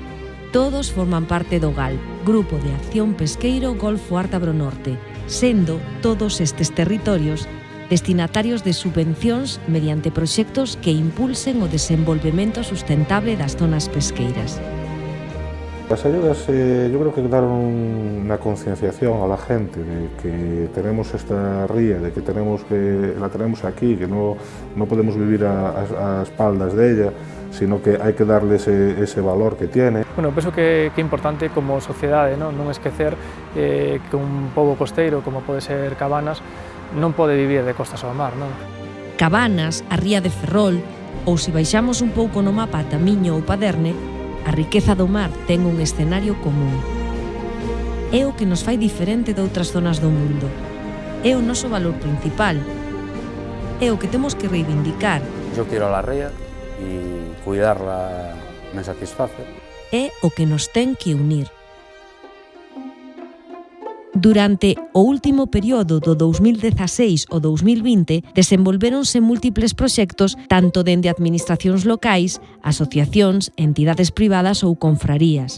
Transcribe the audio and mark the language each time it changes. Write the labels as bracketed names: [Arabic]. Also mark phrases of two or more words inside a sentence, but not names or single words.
[Galician] Todos forman parte do GALP, Grupo de Acción Pesqueiro Golfo Ártabro Norte, sendo todos estes territorios destinatarios de subvencións mediante proxectos que impulsen o desenvolvemento sustentable das zonas pesqueiras. [Spanish] Las ayudas yo creo que daron una concienciación a la gente de que tenemos esta ría, de que la tenemos aquí, que no podemos vivir a espaldas de ella, sino que hay que darle ese valor que tiene. [Galician] Bueno, penso que é importante como sociedade non esquecer que un pobo costeiro, como pode ser Cabanas, non pode vivir de costas ao mar. Non? Cabanas, a ría de Ferrol, ou se baixamos un pouco no mapa ata Miño ou Paderne, a riqueza do mar ten un escenario común. É o que nos fai diferente de outras zonas do mundo. É o noso valor principal. É o que temos que reivindicar. [Spanish] Yo quiero la ría y cuidarla me satisface. [Galician] É o que nos ten que unir. Durante o último período do 2016 ao 2020 desenvolvéronse múltiples proxectos tanto dende administracións locais, asociacións, entidades privadas ou confrarías.